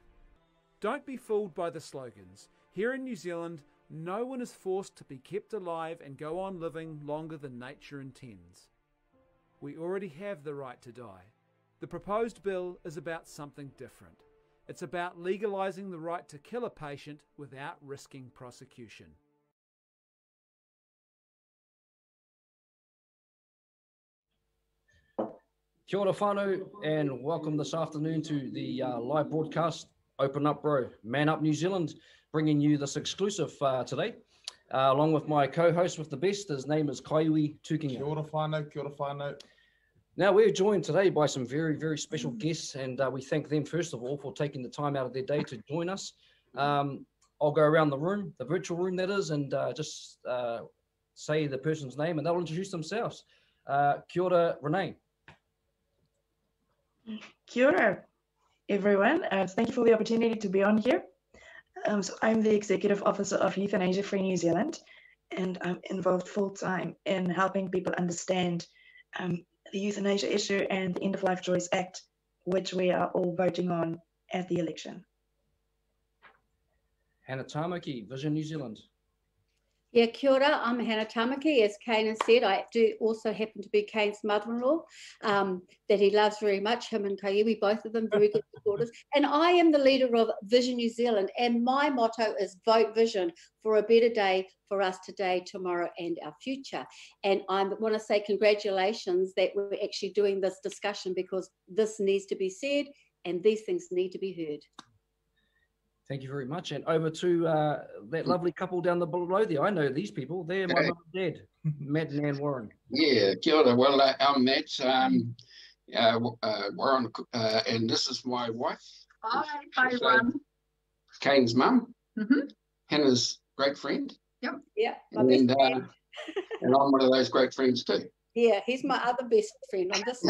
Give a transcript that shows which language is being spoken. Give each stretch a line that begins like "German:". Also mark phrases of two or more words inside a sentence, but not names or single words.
English: Don't be fooled by the slogans. Here in New Zealand, no one is forced to be kept alive and go on living longer than nature intends. We already have the right to die. The proposed bill is about something different. It's about legalising the right to kill a patient without risking prosecution.
Māori: Kia ora whānau,
English: and welcome this afternoon to the live broadcast, Open Up Bro, Man Up New Zealand, bringing you this exclusive today, along with my co-host with the best. His name is Kaiwi Tukinga.
Māori: Kia ora whānau, kia ora whānau.
English: Now, we're joined today by some very, very special guests, and we thank them, first of all, for taking the time out of their day to join us. I'll go around the room, the virtual room that is, and just say the person's name, and they'll introduce themselves.
Māori: Kia ora, Renee. Kia ora,
English: everyone. Thank you for the opportunity to be on here. So I'm the Executive Officer of Euthanasia Free New Zealand, and I'm involved full-time in helping people understand the euthanasia issue and the End of Life Choice Act, which we are all voting on at the election. Hannah Tamaki, Vision New Zealand. Yeah,
Māori: kia ora.
English: I'm Hannah Tamaki. As Kane has said, I do also happen to be Kane's mother-in-law, that he loves very much, him and Kaiwi, both of them very good supporters. And I am the leader of Vision New Zealand, and my motto is Vote Vision for a better day for us today, tomorrow, and our future. And I want to say congratulations that we're actually doing this discussion, because this needs to be said and these things need to be heard. Thank you very much. And over to that lovely couple down the below there. I know these people. They're my mum and dad, Matt and Ann Warren. Yeah,
Māori: kia ora.
English: Well, I'm Matt Warren, and this is my wife. Hi, everyone. Kane's mum, Hannah's great friend. Yeah, and I'm one of those great friends too. Yeah, he's my other best friend on this.